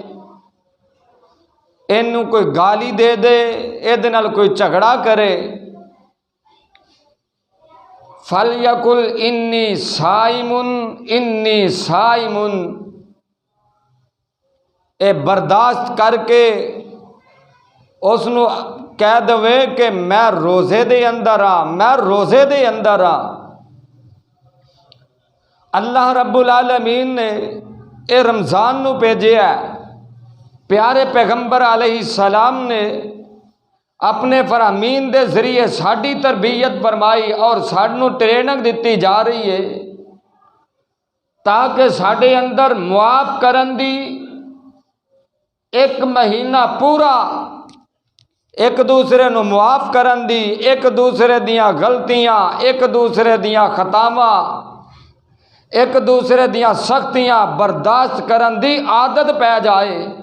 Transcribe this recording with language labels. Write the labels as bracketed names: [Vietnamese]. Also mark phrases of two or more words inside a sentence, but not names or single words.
[Punjabi] اینوں کوئی گالی دے دے، ایہدے نال کوئی جھگڑا کرے, [Arabic] فليقل إني صائم, [Punjabi] اے برداشت کر کے اوہنوں کہہ دیوے کہ میں روزے دے اندر ہاں، میں روزے دے اندر ہاں. [Arabic] الله رب العالمين [Punjabi] نے اے رمضان نوں بھیجیا ہے. پیارے پیغمبر [Arabic] عليه السلام [Punjabi] نے اپنے فرامین دے ذریعے ساڈی تربیت فرمائی اور سانوں ٹریننگ دی جا رہی ہے تاکہ ساڈے اندر معاف کرن دی اک مہینہ پورا اک دوجے نوں معاف کرن دی، اک دوجے دیاں غلطیاں، اک دوجے دیاں خطاواں، اک دوجے دیاں سختیاں برداشت کرن دی عادت پے جائے.